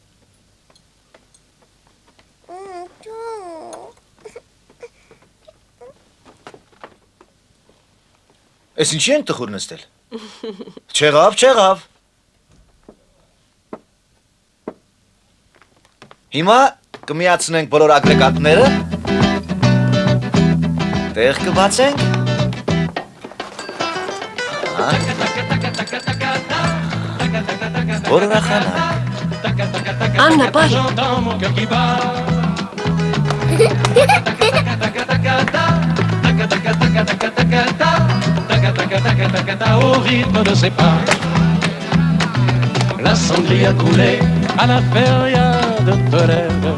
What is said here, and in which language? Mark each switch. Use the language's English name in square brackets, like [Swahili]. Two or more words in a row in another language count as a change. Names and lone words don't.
[Armenian] Էս ինչի ենք տխուր նստել։ Չեղավ։ Հիմա կմիացնենք բոլոր ագրեգատները։ Տեղ կբացենք։ Որ ուրախանանք։ Աննա, բարի։ [French] Au rythme de ses pas, la cendrille a coulé à la feria de Tolède.